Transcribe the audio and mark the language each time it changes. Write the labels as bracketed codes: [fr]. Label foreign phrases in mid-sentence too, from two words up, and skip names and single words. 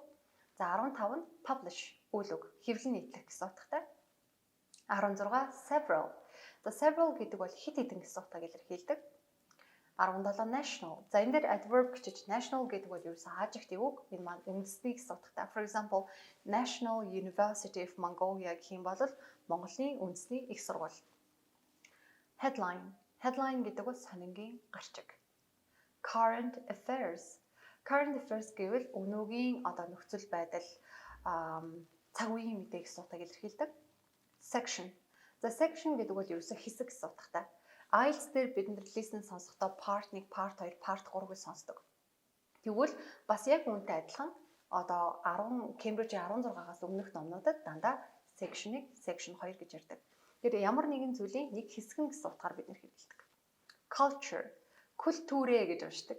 [mn] За 15 нь publish үйл үг, хэвлэл нийтлэх гэсэн утгатай. 16 several. За several гэдэг бол хэд хэдэн гэсэн утгыг илэрхийлдэг. 17 national. За энэ дээр adverb гэчиж national гэдэг бол ерөөсөө adjective үг. Энэ маань үндэсний гэсэн утгатай. [en] For example, [mn] National University of Mongolia гэх юм бол Монголын үндэсний их сургууль. Headline. Headline гэдэг бол сонингийн гарчиг. [en] Current affairs. Current affairs [mn] гэвэл өнөөгийн одоо нөхцөл байдал цаг үеийн мэдээ гэсэн утгыг илэрхийлдэг. Section. За section гэдэг бол ерөөсөө хэсэг гэсэн утгатай. IELTS дээр бид listen сонсохдоо part 1, part 2, part 3-ыг сонсдог. Тэгвэл бас яг үүнтэй адилхан одоо Cambridge-ийн 16-аас өмнөх номнуудад дандаа section 1, section 2 гэж ярьдаг. Тэгэхээр ямар нэгэн зүйлийн нэг хэсгэн гэсэн утгаар бид хэлдэг. Culture, культурэ гэж уншдаг.